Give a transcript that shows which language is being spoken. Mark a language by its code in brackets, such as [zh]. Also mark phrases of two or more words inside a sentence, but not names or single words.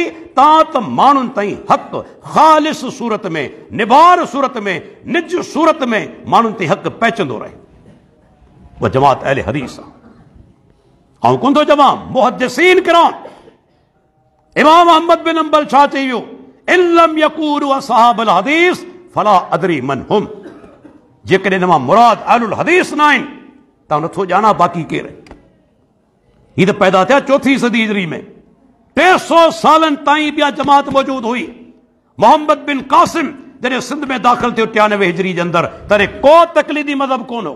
[sd] तां त माण्हुनि ताईं हक़ ख़ालिस सूरत में, निबार सूरत में, निज सूरत में माण्हुनि ताईं हक़ पहुचंदो रहे। उहा जमात अहले हदीस आहे। ऐं कोन थो चवां, मुहद्दिसीन किराम, इमाम अहमद बिन अंबल छा चयो? [ar] إن لم يكونوا أصحاب الحديث فلا أدري من هم. [sd] जेकॾहिं मां मुराद अहलुल हदीस न आहिनि त नथो ॼाणा बाक़ी केरु। हीअ त पैदा थिया 4हीं सदी हिजरी में, 300 सालनि ताईं ॿिया जमात मौजूद हुई। मोहम्मद बिन कासिम जॾहिं सिंध में दाख़िल थियो 93 हिजरी जे अंदरि, तॾहिं को तक़लीदी मज़हब कोन हो।